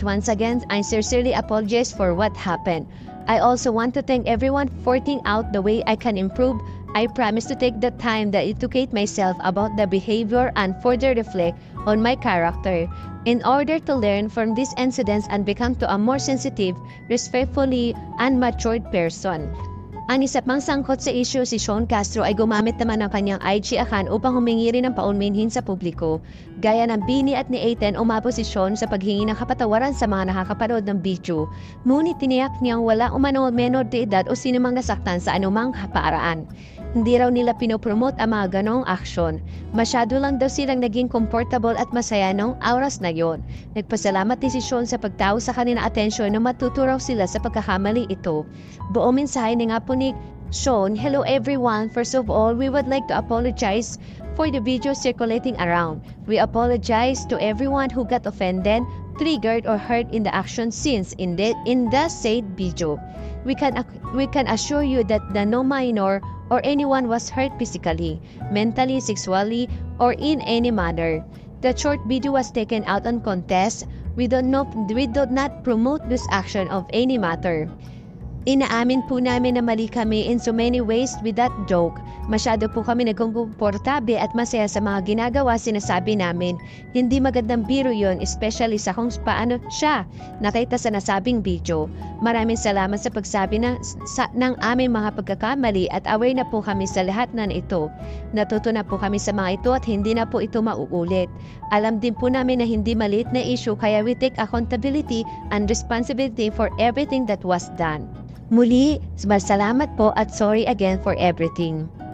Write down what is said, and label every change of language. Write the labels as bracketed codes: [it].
[en] Once again, I sincerely apologize for what happened. I also want to thank everyone for pointing out the way I can improve. I promise to take the time to educate myself about the behavior and further reflect on my character in order to learn from these incidents and become to a more sensitive, respectfully, and matured person. [tl] Ang isa pang sangkot sa issue si Sean Castro ay gumamit naman ng kanyang IG account upang humingi rin ng paunminhin sa publiko. Gaya ng Bini at ni Aten, umabot si Sean sa paghingi ng kapatawaran sa mga nakakapanood ng video. Ngunit tiniyak niyang wala umano menor de edad o sinumang nasaktan sa anumang paraan. Hindi raw nila pinopromote ang mga ganong aksyon. Masyado lang daw silang naging comfortable at masaya nung oras na yon. Nagpasalamat din si Sean sa pagtaw sa kanina atensyon na matuto raw sila sa pagkakamali ito. Buong mensahe ni nga po ni Sean, [en] "Hello everyone, first of all, we would like to apologize for the video circulating around. We apologize to everyone who got offended, triggered or hurt in the action scenes in the said video. We can assure you that no minor or anyone was hurt physically, mentally, sexually, or in any manner. The short video was taken out on contest. We do not promote this action of any matter. [tl] Inaamin po namin na mali kami [en] in so many ways with that joke. [tl] Masyado po kami nagkomportable at masaya sa mga ginagawa sinasabi namin. Hindi magandang biro yon, especially sa kung paano siya nakita sa nasabing video. Maraming salamat sa pagsabi ng aming mga pagkakamali at aware na po kami sa lahat ng ito. Natuto na po kami sa mga ito at hindi na po ito mauulit. Alam din po namin na hindi maliit na issue kaya [en] we take accountability and responsibility for everything that was done. [tl] Muli, salamat po at [en] sorry again for everything.